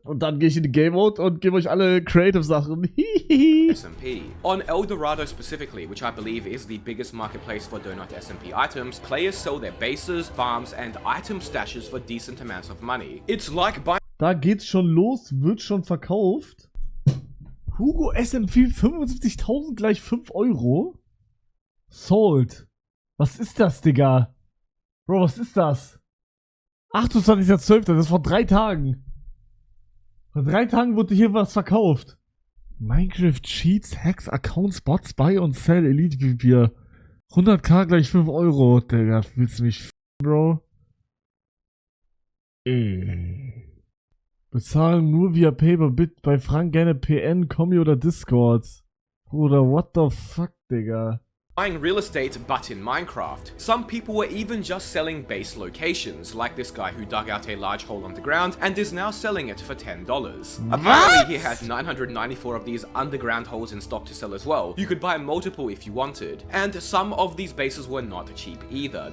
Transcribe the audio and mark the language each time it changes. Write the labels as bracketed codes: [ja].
[de] Und dann gehe ich in die Game Mode und gebe euch alle Creative-Sachen. [en] SMP. On Eldorado specifically, which I believe is the biggest marketplace for Donut SMP items, players sell their bases, farms, and item stashes for decent amounts of money. It's like buying... [de] Da geht's schon los, wird schon verkauft. Hugo SMP 75.000 gleich 5 Euro? Sold. Was ist das, Digga? Bro, was ist das? 28.12., das ist vor 3 Tagen. Vor 3 Tagen wurde hier was verkauft. Minecraft Cheats, Hacks, Accounts, Bots, Buy und Sell, Elite PvP. 100k gleich 5 Euro. Digga, willst du mich Bro? Bezahlen nur via Paperbit, bei Frank gerne PN, Kommi oder Discord. Bruder, [en] what the fuck, [de] Digga? [en] Buying real estate but in Minecraft. Some people were even just selling base locations, like this guy who dug out a large hole underground and is now selling it for $10. Apparently he had 994 of these underground holes in stock to sell as well. You could buy multiple if you wanted. And some of these bases were not cheap either.